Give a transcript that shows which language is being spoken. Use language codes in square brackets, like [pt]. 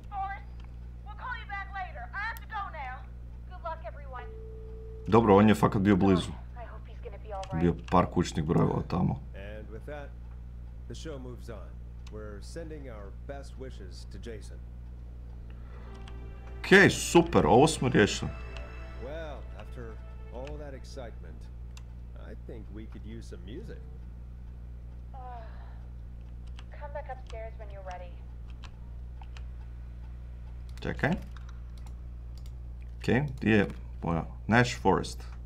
[en] Forrest, we'll call you back later. I have to go now. Good luck, everyone. [hr] Dobro, on je fakat bio blizu. [en] I hope he's gonna be all right. [hr] Bio par kućnih brojeva tamo. [en] And with that, the show moves on. We're sending our best wishes to Jason. [hr] Okej, super, ovo smo riješili. [en] Well, after all that excitement, I think we could use some music. Come back upstairs when you're ready. [hr] Čekaj. Okej, gdje je moja? Nash Forrest.